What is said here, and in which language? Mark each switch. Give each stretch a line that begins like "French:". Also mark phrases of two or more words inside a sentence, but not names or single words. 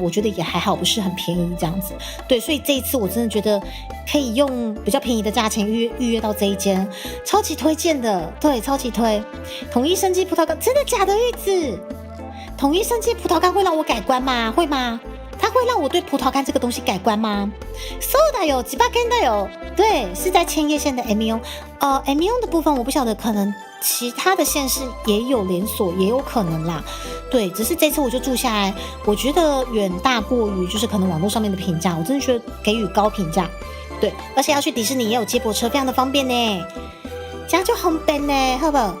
Chinese: 我觉得也还好，不是很便宜这样子。对，所以这一次我真的觉得可以用比较便宜的价钱预约到这一间，超级推荐的，对，超级推。统一生机葡萄干，真的假的？玉子，统一生机葡萄干会让我改观吗？会吗？它会让我对葡萄干这个东西改观吗？
Japanese: そうだよ、千葉県だよ。
Chinese: 对，是在千叶县的 M 的部分我不晓得，可能其他的县市也有连锁，也有可能啦。对，只是这次我就住下来，我觉得远大过于就是可能网络上面的评价，我真的觉得给予高评价。对，而且要去迪士尼也有接驳车，非常的方便呢，这样就很便呢，好不好？